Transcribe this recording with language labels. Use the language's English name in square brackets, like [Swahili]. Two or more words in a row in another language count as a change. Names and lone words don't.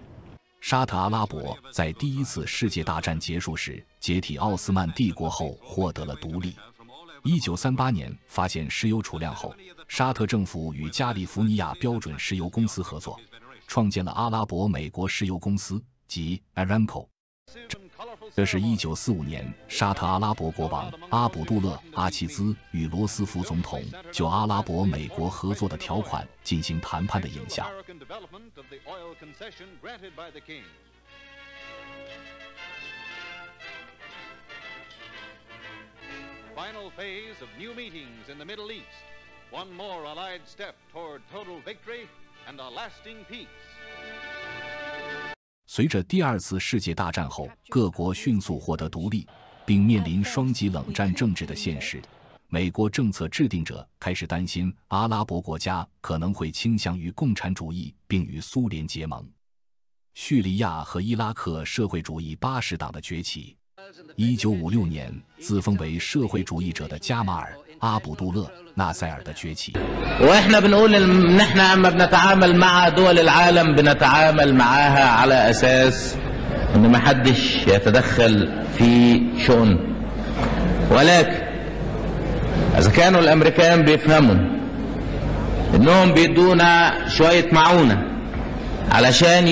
[Chinese] 沙特阿拉伯在第一次世界大战结束时解体奥斯曼帝国后获得了独立。1938年发现石油储量后，沙特政府与加利福尼亚标准石油公司合作，创建了阿拉伯美国石油公司即 Aramco。这是1945年沙特阿拉伯国王阿卜杜勒·阿齐兹与罗斯福总统就阿拉伯美国合作的条款进行谈判的影响。 [English] Final phase of new meetings in the Middle East. One more Allied step toward total victory and a lasting peace. [Chinese] 随着第二次世界大战后各国迅速获得独立，并面临双极冷战政治的现实，美国政策制定者开始担心阿拉伯国家可能会倾向于共产主义并与苏联结盟。叙利亚和伊拉克社会主义巴什党的崛起。1956年，自封为社会主义者的加马尔·阿卜杜勒·纳塞尔的崛起。 [Arabic] واحنا بنقول ان احنا لما بنتعامل مع دول العالم بنتعامل معاها على اساس ان ما حدش يتدخل في شؤون، ولكن اذا كانوا الامريكان بيفهموا انهم بيدونا شوية معونة علشان